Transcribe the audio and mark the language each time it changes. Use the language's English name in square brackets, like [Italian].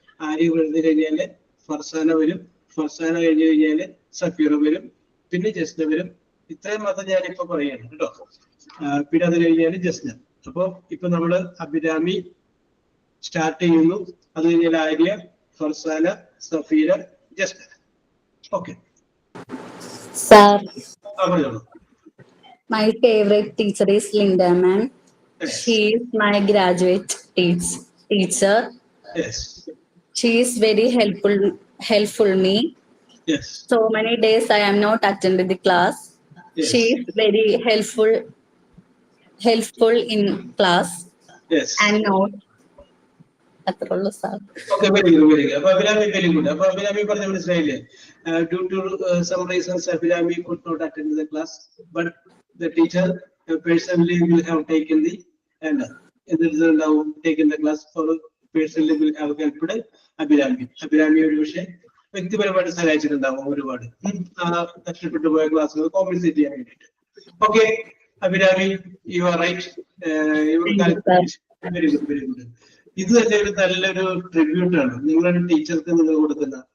[Malayalam] ആര്യ കഴിഞ്ഞു കഴിഞ്ഞാല് ഫർസാന വരും. ഫർസാന കഴിഞ്ഞു കഴിഞ്ഞാല് സഫീറ വരും. പിന്നെ ജസ്ന വരും. ഇത്രയും മാത്രം ഞാനിപ്പോ പറയാണ് കേട്ടോ. പിന്നെ അത് കഴിഞ്ഞാല് ജസ്ന. അപ്പൊ ഇപ്പൊ നമ്മള് അഭിരാമി സ്റ്റാർട്ട് ചെയ്യുന്നു. അത് കഴിഞ്ഞാൽ ആര്യ, ഫർസാന, സഫീര, ജസ്ന. ഓക്കെ. [English] Sir, [Malayalam] പറഞ്ഞോളൂ. [English] my favorite teacher is Linda ma'am. Yes. She is my graduate teacher. Yes. She is very helpful me. Yes. So many days I am not attending the class. Yes. She is very helpful in class Yes. and note. [Malayalam] അത്രേ ഉള്ളൂ sir. [English] Okay, very good, very good. [Malayalam] അപ്പൊ Abhirami [English] very good. [Malayalam] അപ്പൊ അഭിരാമി പറഞ്ഞ മനസ്സിലായില്ലേ? [English] Due to some reasons, Abhirami could not attend the class, but the teacher personally will have taken the and now taken the class for personally will have helped Abhirami. [Malayalam] Abhirami ഒരു പക്ഷേ വ്യക്തിപരമായിട്ട് സഹായിച്ചിട്ടുണ്ടാവും ഒരുപാട് നഷ്ടപ്പെട്ടു പോയ ക്ലാസ്സുകൾ കോമ്പൻസേറ്റ് ചെയ്യാൻ വേണ്ടിയിട്ട്. [English] Okay Abhirami, you are right. Very good, very good. [Malayalam] ഇത് തന്നെ ഒരു നല്ലൊരു ട്രിബ്യൂട്ടാണ് നിങ്ങളുടെ ടീച്ചർക്ക് നിങ്ങൾ കൊടുക്കുന്ന.